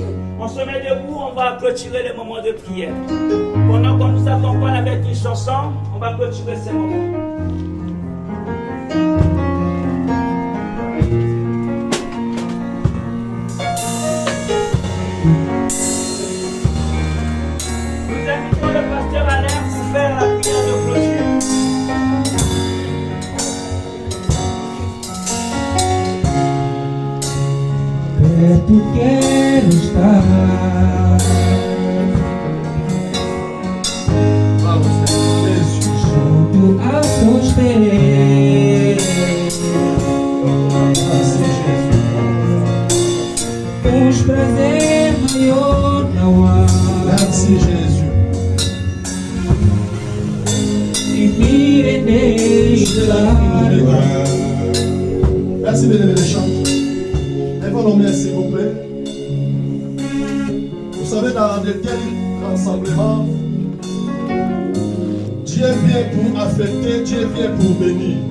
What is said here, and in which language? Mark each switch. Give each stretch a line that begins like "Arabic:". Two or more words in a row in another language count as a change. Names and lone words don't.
French: On se met debout, on va clôturer les moments de prière. Pendant qu'on nous accompagne avec une chanson, on va clôturer ces moments. Nous invitons le pasteur Alain pour faire la prière de clôture.
Portuguese: Perto quero estar, junto aos teus pés, pois prazer maior não há.
French: Merci Jésus.
Portuguese: E me rendeira.
French: Merci de lever les chants. Lève nos mains s'il vous plaît. Vous savez, dans de tels rassemblements, Dieu vient pour affecter, Dieu vient pour bénir.